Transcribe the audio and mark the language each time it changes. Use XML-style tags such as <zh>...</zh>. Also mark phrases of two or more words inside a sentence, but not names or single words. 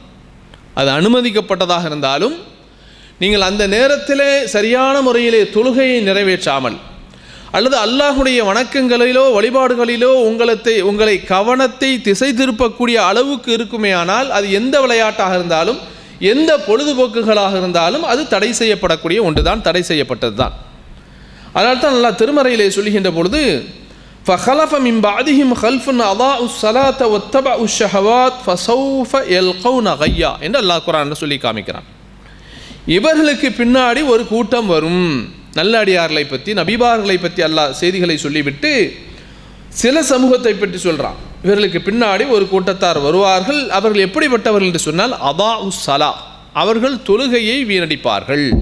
<ta>அது அனுமதிக்கப்பட்டதாக இருந்தாலும் நீங்கள் அந்த நேரத்திலே சரியான முறையிலே தொழுகையை நிறைவேற்றாமல் அல்லது அல்லாஹுடைய வணக்கங்களிலோ வழிபாடுகளிலோ உங்களை கவனத்தை திசை திருப்பக்கூடிய அளவுக்கு இருக்குமே ஆனால் அது எந்த விளையாட்டாக இருந்தாலும் எந்த பொழுதுபோக்குகளாக இருந்தாலும் அது தடை செய்யப்படக்கூடிய ஒன்று தான், தடை செய்யப்பட்டது தான். அதனால தான் அல்லாஹ் திருமறையிலே சொல்லுகின்ற பொழுது</ta> <ar>فَخَلَفَ مِنْ بَعْدِهِمْ خَلْفٌ أَضَاعُوا الصَّلَاةَ وَاتَّبَعُوا الشَّهَوَاتِ فَسَوْفَ يَلْقَوْنَ غَيًّا</ar> <ta>என்று அல்லாஹ் குர்ஆனில் சொல்லி காமிக்கிறான். இவர்களுக்கு பின்னாடி ஒரு கூட்டம் வரும். நல்ல அடியார்களை பற்றி, நபிமார்களை பற்றி அல்லாஹ் செய்திகளை சொல்லிவிட்டு சில சமூகத்தை பற்றி சொல்கிறான். இவர்களுக்கு பின்னாடி ஒரு கூட்டத்தார் வருவார்கள். அவர்கள் எப்படிப்பட்டவர்கள் என்று சொன்னால்</ta> <ar>أضاعوا الصلاة,</ar> <ta>அவர்கள் தொழுகையை வீணடிப்பார்கள்.</ta>